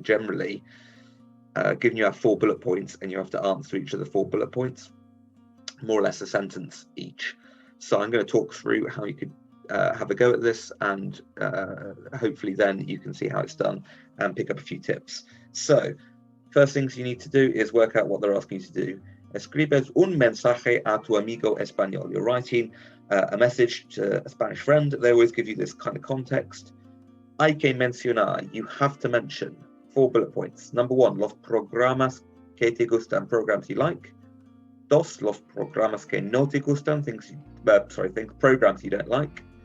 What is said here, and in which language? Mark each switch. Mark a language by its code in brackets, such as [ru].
[en] Generally, given you have 4 bullet points and you have to answer each of the 4 bullet points, more or less a sentence each. So I'm going to talk through how you could have a go at this, and hopefully then you can see how it's done and pick up a few tips. So first things you need to do is work out what they're asking you to do. [es] Escribes un mensaje a tu amigo español. [en] You're writing a message to a Spanish friend. They always give you this kind of context. [es] Hay que mencionar. [en] You have to mention 4 bullet points. Number 1, [es] los programas que te gustan, [en] programs you like. [es] Dos, los programas que no te gustan, [en] programs you don't like.